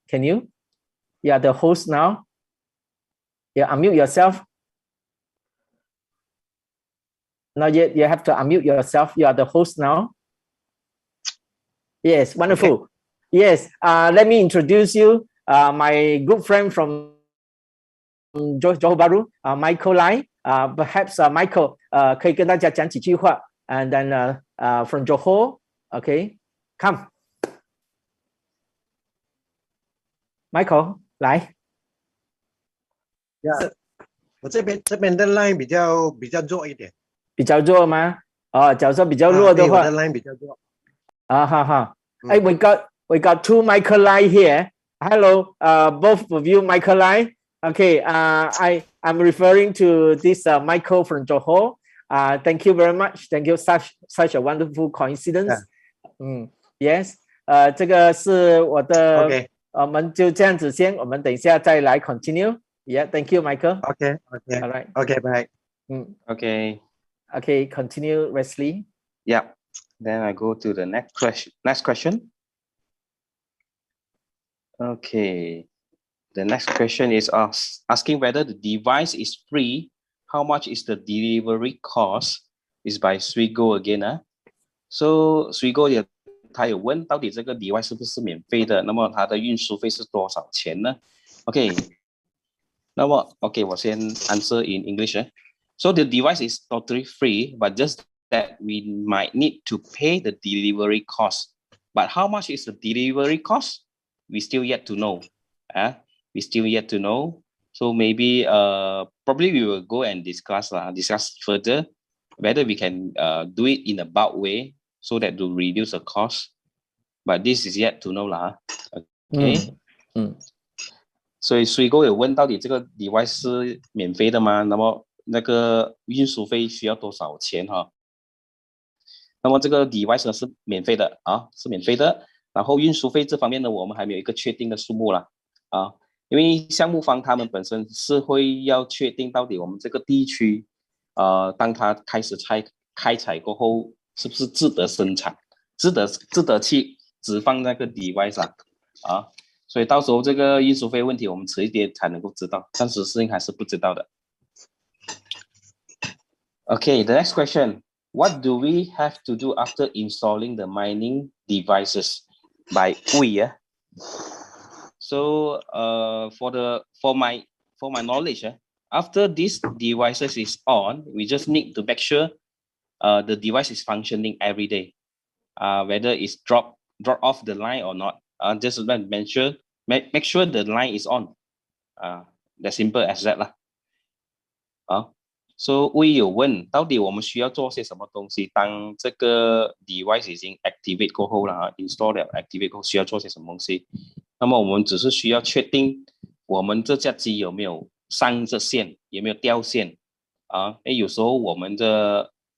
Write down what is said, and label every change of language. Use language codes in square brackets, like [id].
[en] Can you? You are the host now. Yeah, unmute yourself. Not yet. You have to unmute yourself. You are the host now. Yes, wonderful. Okay. Yes, let me introduce you. My good friend from Johor Bahru, Michael Lai. Perhaps [zh] Michael 可以跟大家讲几句话。 [en] And then from Johor, okay, come. [zh] Michael, 来。我这边的 line 比较弱一点。比较弱吗？假如说比较弱的话，我的 line 比较弱。 [en] Hey, we got two Michael Lai here. Hello, both of you, Michael Lai. Okay, I'm referring to this Michael from Johor. Thank you very much. Thank you, such a wonderful coincidence. Yes. [zh] 这个是我的。 [en] Okay. [zh] 我们就这样子先，我们等一下再来 continue. [en] Yeah, thank you, Michael. Okay. All right. Okay, bye. Okay. Okay, continue, Wesley. Yeah. Then I go to the next question. Okay. The next question is asking whether the device is free. How much is the delivery cost? Is by Swigo again. [zh] So Swigo 他有问到底这个 device 是不是免费的，那么它的运输费是多少钱呢 ？ [en] Okay. [zh] 那么 OK 我先 [en] answer in English. So the device is totally free, but just that we might need to pay the delivery cost. But how much is the delivery cost? We still yet to know. We still yet to know. So maybe probably we will go and discuss further whether we can do it in a bulk way so that to reduce the cost. But this is yet to know lah. Okay. [zh] 所以Swigo有问到底这个 device 是免费的吗？那么那个运输费需要多少钱哈？那么这个 device 呢是免费的是免费的。然后运输费这方面呢，我们还没有一个确定的数目啦因为项目方他们本身是会要确定到底我们这个地区当他开始开采过后，是不是值得生产，值得去置放那个 device 所以到时候这个运输费问题我们迟一点才能够知道，暂时是还是不知道的。 [en] Okay, the next question. What do we have to do after installing the mining devices by Puya? So for my knowledge, after this devices is on, we just need to make sure the device is functioning every day, whether it's drop off the line or not. Just make sure the line is on. That's simple as that lah. [zh] So 我有问到底我们需要做些什么东西，当这个 device 已经 activate 过后了install 了 activate 过后需要做些什么东西。那么我们只是需要确定我们这架机有没有上着线，有没有掉线有时候我们的